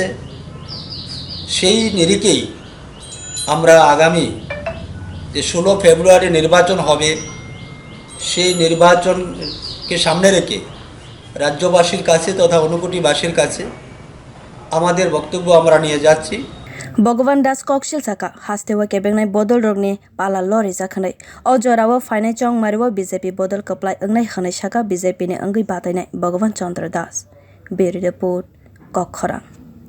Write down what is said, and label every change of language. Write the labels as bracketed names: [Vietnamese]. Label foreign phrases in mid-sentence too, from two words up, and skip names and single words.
[Bangla] সেই নিরিখেই আমরা আগামী যে 16 ফেব্রুয়ারি নির্বাচন হবে সেই নির্বাচনকে সামনে রেখে রাজ্যবাসীর কাছে তথা ঊনকোটিবাসীর কাছে আমাদের বক্তব্য আমরা নিয়ে যাচ্ছি। [Kok Borok] Bhagavan Das koksil saka hasteo kebengnai bodol rogni pala lori jakhanai o jorao phainai chongmaribo BJP bodol kaplai angnai khanai saka BJP ni angui batainai Bhagavan Chandra Beri report Kokhora